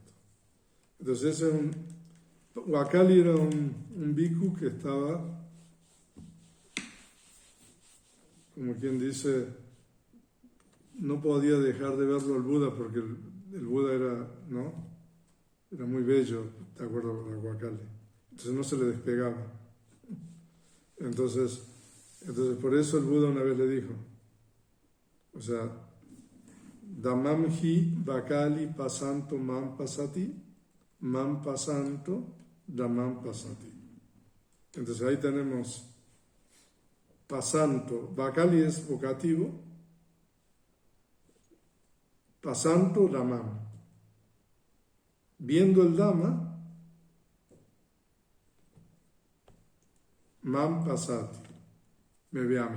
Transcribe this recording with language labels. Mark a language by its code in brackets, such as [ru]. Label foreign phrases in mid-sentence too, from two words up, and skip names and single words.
[es] Entonces, ese es Wakali era un bhikkhu que estaba, como quien dice, no podía dejar de verlo al Buda porque el Buda era, ¿no? Era muy bello, de acuerdo con la Wakali. Entonces no se le despegaba. Entonces por eso el Buda una vez le dijo, o sea, [pi] Damam hi Vakali pasanto mam pasati, mam pasanto damam pasati. [es] Entonces ahí tenemos pasanto, Vakali es vocativo, [pi] pasanto damam. [es] Viendo el dama, [pi] mam pasati, [es] me ve a mí.